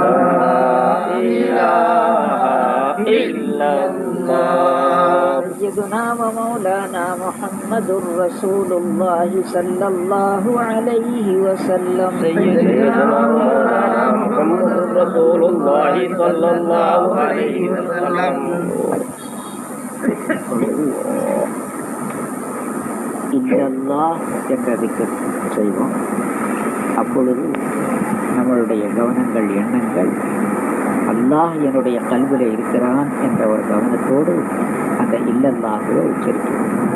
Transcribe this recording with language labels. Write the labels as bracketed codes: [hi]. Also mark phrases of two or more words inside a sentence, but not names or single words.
[ar] لا إله إلا الله. سيدنا ومولانا محمد رسول الله صلى الله عليه وسلم. سيدنا مولانا محمد رسول الله صلى الله عليه وسلم. [ta] இல்லல்லாஹ் என்ற திக்ர் செய்வோம். அப்பொழுது நம்மளுடைய கவனங்கள் எண்ணங்கள் அல்லாஹ் என்னுடைய கல்வில இருக்கிறான் என்ற ஒரு கவனத்தோடு அந்த இல்லல்லாஹுவை உச்சரிக்கிறோம்.